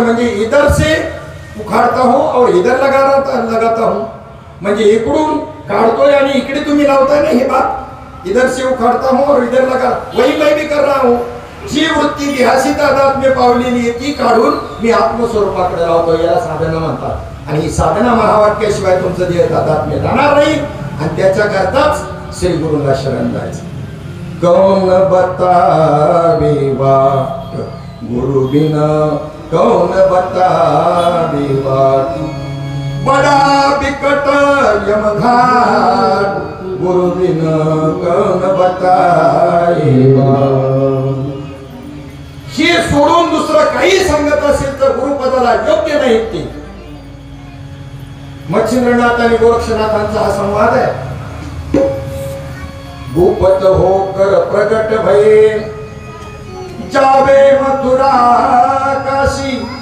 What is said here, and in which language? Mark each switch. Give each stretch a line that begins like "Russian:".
Hindi: म्हणजे इधर से उखाड़ता हूं और इधर लगाता हूं.
Marathi: म्हणजे इकडून काढतोय आणि इकडे तुम्ही लावताय ना हे भात.
Hindi: इधर से उखाड़ता हूं और इधर लगा, वही मैं भी कर रहा हूं.
Marathi: जी वृत्ती देहाशी तादात्म्य पावलेली ती काढून मी आत्मस्वरूपाकडे लावतो. याला साधना म्हणतात. आणि ही साधना महावाक्याशिवाय तुमचं देह तादात्म्य जाणार नाही. आणि त्याच्याकरताच श्री गुरुला शरण जायचं.
Hindi: कौन बतावे बात गुरु बिना, कौन बतावे बात, बड़ा बिकट यमघाट गुरु बिना कौन बताए बात.
Marathi: हे सोडून दुसरं काही सांगत असेल तर गुरुपदाला योग्य नाही. ते मच्छिंद्रनाथ आणि गोरक्षनाथांचा हा संवाद आहे.
Hindi: भूपत होकर प्रगट भये, जावे मथुरा काशी.